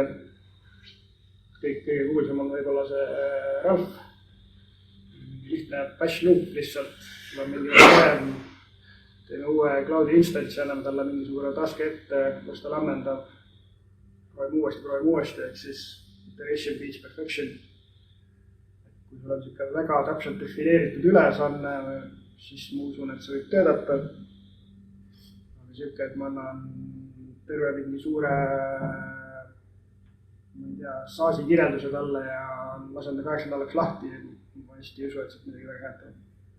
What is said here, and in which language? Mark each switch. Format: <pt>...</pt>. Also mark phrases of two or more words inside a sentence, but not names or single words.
<et>Kõige kuulsam on võib-olla see Ralph. Lihtne</et> <en>bash loop</en> <et>lihtsalt. Sul on mingi teeme uue</et> <en>cloudi instance,</en> <et>anname talle mingisugune task ette, kus ta lammendab proovime uuesti, ehk siis</et> <en>iteration beats perfection.</en> <et>Kui sul on niisugune väga täpselt defineeritud ülesanne, siis ma usun, et see võib töödata. Aga niisugune, et ma annan terve mingi suure, ma ei tea, saasi kirjelduse talle ja lasen ta 8 nädalaks lahti, ma hästi ei usu, et sealt midagi väga head teeb.</et>